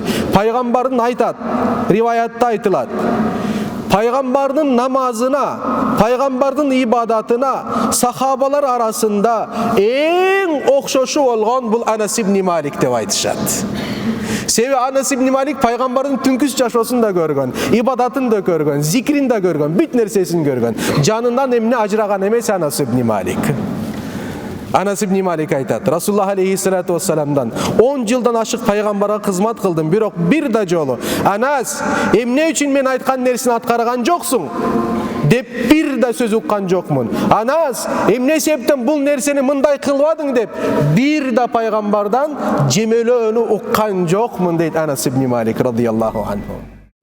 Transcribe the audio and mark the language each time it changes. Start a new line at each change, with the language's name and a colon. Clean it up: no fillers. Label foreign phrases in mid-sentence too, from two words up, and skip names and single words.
Kyrgyz: Пайгамбардын айтат, риваятта айтылат: Пайгамбардын намазына, Пайгамбардын ибадатына сахабалар арасында эң окшошу болгон бул Анас ибн Малик деп айтышат. Себеби Анас ибн Малик Пайгамбардын түнкүс жашоосун да көргөн, ибадатын да көргөн, зикрин да көргөн, бүт нерсесин көргөн. Жанынан эмне ажыраган эмес Анас ибн Малик. Анас ибн Малик айтат: Расулуллах
Arabic: عليه الصلاة والسلام
Kyrgyz: 10 жылдан ашык Пайгамбарга кызмат кылдым, бирок бир да жолу: "Анас, эмне үчүн мен айткан нерсени аткарган жоксуң?" деп бир да сөз уккан жокмун. "Анас, эмне себептен бул нерсени мындай кылбадың?" деп бир да Пайгамбардан жемелөөнү уккан жокмун дейт Анас ибн Малик
Arabic: رضي الله عنه.